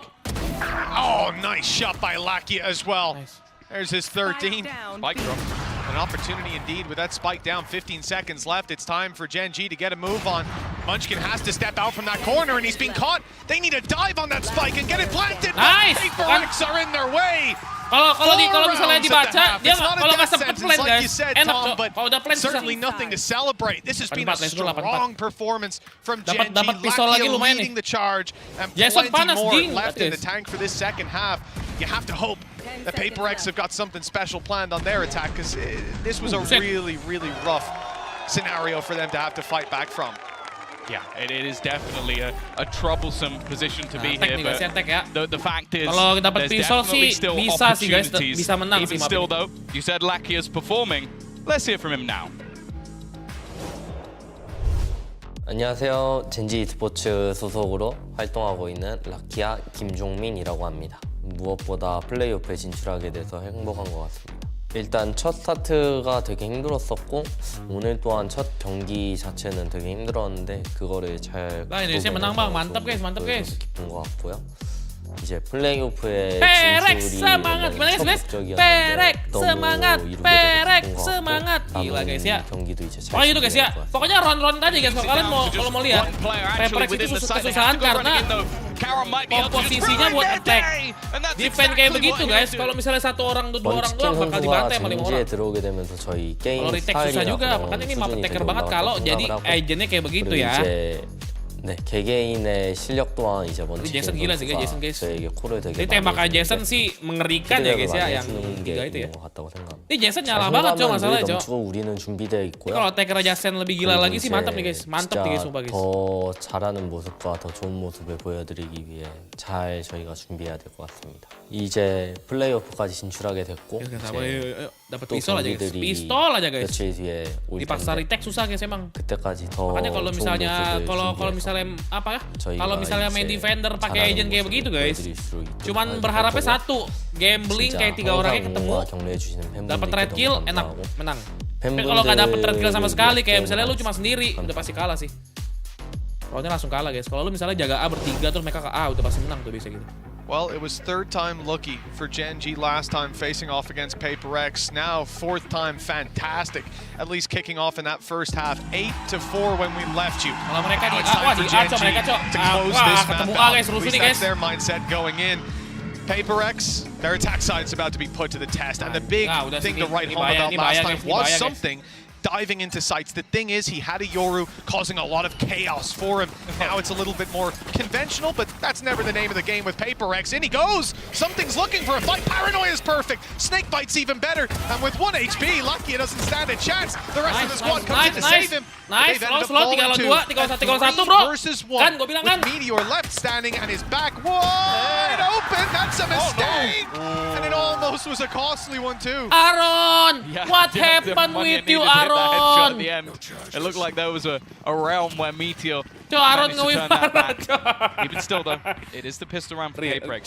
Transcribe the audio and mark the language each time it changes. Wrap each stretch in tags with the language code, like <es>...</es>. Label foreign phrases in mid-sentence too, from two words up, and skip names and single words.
<en>Oh, nice shot by Lakia as well. There's his 13. Spike drop. An opportunity indeed with that spike down. 15 seconds left. It's time for Genji to get a move on. Munchkin has to step out from that corner, and he's being caught. They need to dive on that spike and get it planted. Nice. Paperrex are in their way.</en> <id>Kalau misalnya dibaca, dia kalau nggak sempet plan guys, enak</id> <en>but</en> <id>kalau udah plan</id> <en>certainly nothing to celebrate. This has been a strong performance from Genji.</en> <id>Dapat pistol lagi lumayan nih.</id> <en>Leading the charge and Jason plenty</en> <id>panas,</id> <en>more ding, left in the tank for this second half. You have to hope that Paperrex have got something special planned on their attack, because this was a really, really rough scenario for them to have to fight back from. Yeah, it is definitely a troublesome position to be here, but the fact is there's definitely still opportunities. Even still though, you said Lakia's performing. Let's hear from him now.</en> <ko>안녕하세요. 젠지 e스포츠 소속으로 활동하고 있는 라키아 김종민이라고 합니다. 무엇보다 플레이오프에 진출하게 돼서 행복한 것 같습니다. 일단 첫 스타트가 되게 힘들었었고 오늘 또한 첫 경기 자체는 되게 힘들었는데 그거를 잘 극복해서 기쁜 것 같고요. 이제 플레이오프에 진출이 첫 목적이었는데 너무 이루게 돼서</ko> <id>semangat. Gila guys ya.</id> <ko>경기도 이제 잘</ko> <id>Pokoknya itu guys ya. Pokoknya round tadi guys, kalian kalau mau lihat Paperrex itu kesusahan karena komposisinya buat attack. Defense kayak begitu guys. Kalau misalnya satu orang, dua orang doang bakal dibantai sama 5 orang. Kalau retake susah juga, makanya ini</id> <en>map attacker</en> <id>banget kalau jadi agentnya kayak begitu ya.</id> <ko>네, 개개인의 실력 또한 이제 먼저</ko> <id>Jason gila sih guys, Jason guys.</id> <ko>저에게 콜을 되게</ko> <id>Jadi tembakan Jason sih mengerikan ya guys ya, yang tiga itu ya. Ini Jason nyala banget cok masalahnya cok.</id> <ko>우리는 준비되어 있고요.</ko> <id>Kalau attacker Jason lebih gila lagi sih mantap nih guys, mantap nih guys sumpah guys.</id> <ko>더 잘하는 모습과 더 좋은 모습을 보여드리기 위해 잘 저희가 준비해야 될 것 같습니다. 이제 플레이오프까지 진출하게 됐고</ko> <id>dapat pistol aja guys, pistol aja guys.</id> <ko>며칠 뒤에 올</ko> <id>Dipaksa</id> <ko>텐데</ko> <id>retake susah guys emang.</id> <ko>그때까지 더</ko> <id>Makanya kalau</id> <ko>좋은</ko> <id>misalnya</id> <ko>모습을</ko> <id>misalnya apa ya?</id> <ko>저희가</ko> <id>Kalau misalnya main</id> <ko>이제</ko> <id>defender pakai</id> <ko>잘하는</ko> <id>agent kayak</id> <ko>모습을</ko> <id>begitu guys.</id> <ko>보여드릴 수 있도록</ko> <id>Cuman berharapnya satu, gambling kayak 3 orangnya ketemu. Dapat</id> <en>red kill</en> <id>enak, menang. Tapi kalau nggak dapet</id> <en>red kill</en> <id>sama sekali, kayak misalnya lu cuma sendiri, udah pasti kalah sih. Roundnya langsung kalah guys. Kalau lu misalnya jaga A bertiga terus mereka udah pasti menang tuh bisa gitu.</id> <en>Well, it was third time lucky for Genji last time facing off against Paperrex. Now fourth time fantastic, at least kicking off in that first half. 8-4 when we left you.</en> <id>Kalau mereka</id> <en>Now it's time for Genji to close this map out. At least that's their mindset going in. Paperrex, their attack side is about to be put to the test, and the big thing to write home about last time was something. Diving into sites. The thing is, he had a Yoru causing a lot of chaos for him. Now it's a little bit more conventional, but that's never the name of the game with Paperrex. In he goes! Something's looking for a fight. Paranoia is perfect. Snakebite's even better. And with 1 HP, Lucky doesn't stand a chance. The rest of the squad comes in to save him. Nice, slow, 3 lawan 1 bro. Versus 1.</en> <id>Kan, gua bilang kan.</id> <en>With Meteor left standing and his back wide open. That's a mistake. And it almost was a costly one too. Aaron, what happened with you, Aaron? At the end. It looked like there was a realm where Meteor Aaron managed to turn that back. Even still though, it is the pistol round for Paperrex.</en>